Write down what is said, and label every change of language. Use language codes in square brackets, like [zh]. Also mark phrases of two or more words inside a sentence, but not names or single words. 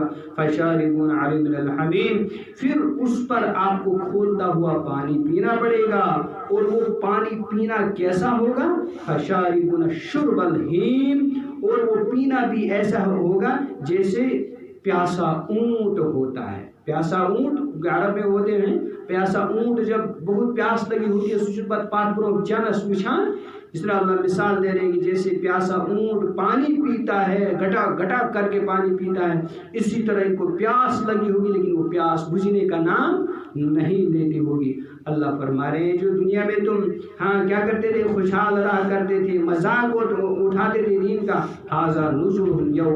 [ar] فشاربون علیہ من الحمیم، [ur] پھر اس پر آپ کو کھولتا ہوا پانی پینا پڑے گا، اور وہ پانی پینا کیسا ہوگا؟ [ar] فشاربون شرب الہیم، [ur] اور وہ پینا بھی ایسا ہوگا جیسے پیاسا اونٹ ہوتا ہے۔ پیاسا اونٹ عرب میں ہوتے ہیں، پیاسا اونٹ جب بہت پیاس لگی ہوتی ہے [ks] سوچت پات پرو جانس وچھان، [ur] اس طرح اللہ مثال دے رہے ہیں کہ جیسے پیاسا اونٹ پانی پیتا ہے، گٹا گٹا کر کے پانی پیتا ہے، اسی طرح ان کو پیاس لگی ہوگی لیکن وہ پیاس بجھنے کا نام نہیں لیتی ہوگی۔ اللہ فرما رہے ہیں جو دنیا میں تم کیا کرتے تھے، خوشحال رہا کرتے تھے، مذاق اٹھاتے تھے دین کا، [ar] ھذا نزلھم یوم